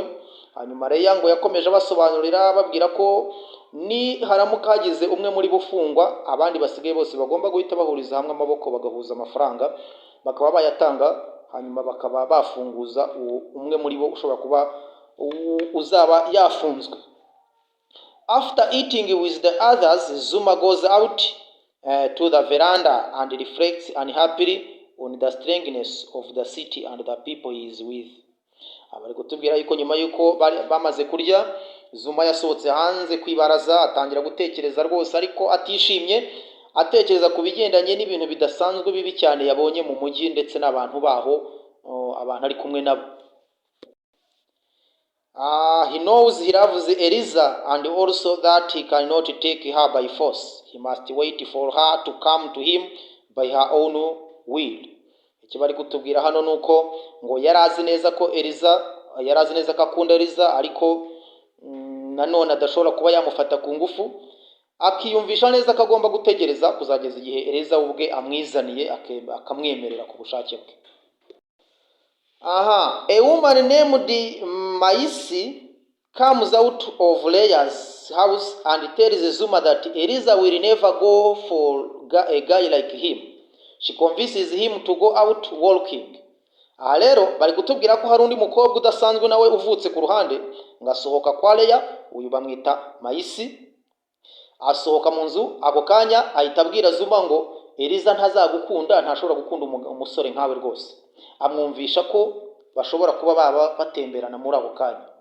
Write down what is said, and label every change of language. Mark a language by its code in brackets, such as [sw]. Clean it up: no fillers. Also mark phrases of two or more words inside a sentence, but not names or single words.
[rw] Hanyuma Leah ngo yakomeje basobanurira babwira ko ni haramuka hagize umwe muri bufungwa, abandi basigaye bose bagomba guhita bahuriza hamwe amaboko bagahuza amafaranga bakaba bayatanga, hanyuma bakaba bafunguza umwe muri bo ushobora kuba uzaba yafunzwe. [en] After eating with the others, Xuma goes out to the veranda and reflects unhappily on the strengthness of the city and the people he is with. [rw] Abari kutubwira yuko nyuma yuko bamaze kurya, Xuma yasohotse hanze kwibaraza atangira gutekereza rwose, ariko atishimye, atekereza ku bigendanye n'ibintu bidasanzwe bibi cyane yabonye mu mujyi ndetse n'abantu baho, abantu ari kumwe nabo. [en] He knows he loves Eliza and also that he cannot take her by force. He must wait for her to come to him by her own will. [rw] Ikibari kutubwira hano nuko ngo yarazi neza ko akunda Eliza, ariko nanone adashobora kuba yamufata ku ngufu, akiyumvisha neza ko agomba gutegereza kuzageza igihe Eliza ubwe amwizaniye akamwemerera ku bushake bwe. [en] A woman named Maisi comes out of Leah's house and tells Xuma that Eliza will never go for a guy like him. She convinces him to go out walking. [rw] Aha rero bari kutubwira ko hari undi mukobwa udasanzwe nawe uvutse ku ruhande, ngasohoka kwa Leah, uyu bamwita Maisi. Asohoka mu nzu, ako kanya ahita abwira Xuma ngo Eliza ntazagukunda, ntashobora gukunda umusore nkawe rwose. Amwumvisha ko bashobora kuba baba batemberana muri ako kanya.